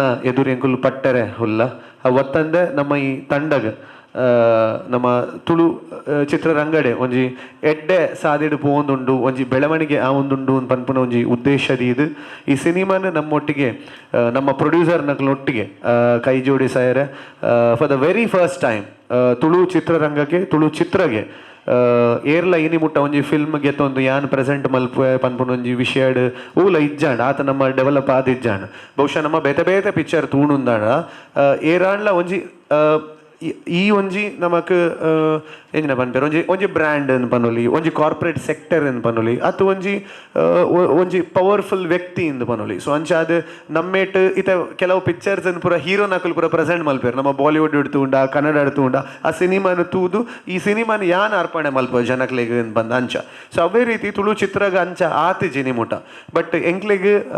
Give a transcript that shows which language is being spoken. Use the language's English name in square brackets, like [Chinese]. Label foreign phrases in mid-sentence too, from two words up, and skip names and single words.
[Tulu] ಎದುರು ಎಂಕುಲು ಪಟ್ಟರೆ ಹುಲ್ಲ ಅವತ್ತಂದೆ ನಮ್ಮ ಈ ತಂಡಗ ನಮ್ಮ ತುಳು ಚಿತ್ರರಂಗಡೆ ಒಂಜಿ ಎಡ್ಡೆ ಸಾದಿಡು ಪೋಂದುಂಡು ಒಂಜಿ ಬೆಳವಣಿಗೆ ಆವೊಂದುಂಡು ಪನ್ಪುನ ಒಂಜಿ ಉದ್ದೇಶದ ಇದು ಈ ಸಿನಿಮಾನ ನಮ್ಮೊಟ್ಟಿಗೆ ನಮ್ಮ ಪ್ರೊಡ್ಯೂಸರ್ ನಕ್ಲೊಟ್ಟಿಗೆ ಕೈ ಜೋಡಿಸಾಯರೆ [English] for the very first time [Tulu] ತುಳು ಚಿತ್ರರಂಗಕ್ಕೆ ತುಳು ಚಿತ್ರಗೆ ಏರ್ಲ ಇನಿ ಮುಟ್ಟ ಒಂಜಿ ಫಿಲ್ಮ್ ಗೆತ್ತೊಂದು ಯಾನ್ ಪ್ರೆಸೆಂಟ್ ಮಲ್ಪೆ ಪನ್ಪುನ ಒಂಜಿ ವಿಷಯಡ್ ಊಲ ಇಜ್ಜಾಂಡ್ ಆತ ನಮ್ಮ ಡೆವಲಪ್ ಆದಿಜ್ಜಾಂಡ್ ಬಹುಶಃ ನಮ್ಮ ಬೇತೆ ಬೇತೆ ಪಿಕ್ಚರ್ ತೂಣುಂದಾಂಡ ಏರಾಂಡ್ಲ ಒಂಜಿ ಈ ಒಂಜಿ ನಮಕ್ ಎಂಜಿನ ಪನ್ಪೇರು ಒಂಜಿ ಬ್ರ್ಯಾಂಡ್ ಅನ್ ಪನೊಲಿ ಒಂಜಿ [English] corporate sector [Tulu] ಅನ್ ಪನೊಲಿ ಅತ್ತು ಒಂಜಿ ಪವರ್ಫುಲ್ ವ್ಯಕ್ತಿ ಇಂದು ಪನೊಲಿ ಸೊ ಅಂಚಾದ ನಮ್ಮೇಟ್ ಇತ ಕೆಲವು ಪಿಕ್ಚರ್ಸ್ ಅನ್ ಪೂರ ಹೀರೋ ನಕಲ್ ಪೂರ ಪ್ರೆಸೆಂಟ್ ಮಲ್ಪೇರು ನಮ್ಮ ಬಾಲಿವುಡ್ ಇಡ್ತುಂಡ ಕನ್ನಡ ಇಡ್ತುಂಡ ಆ ಸಿನಿಮಾನು ತೂದು ಈ ಸಿನಿಮಾನ ಯಾನ್ ಅರ್ಪಣೆ ಮಲ್ಪ ಜನಕ್ಲೆಗ್ ಬಂದ ಅಂಚ ಸೊ ಅವೇ ರೀತಿ ತುಳು ಚಿತ್ರಗ ಅಂಚ ಆತಿ ಜಿನಿಮುಟ ಬಟ್ ಎಂಕ್ಲೆಗ್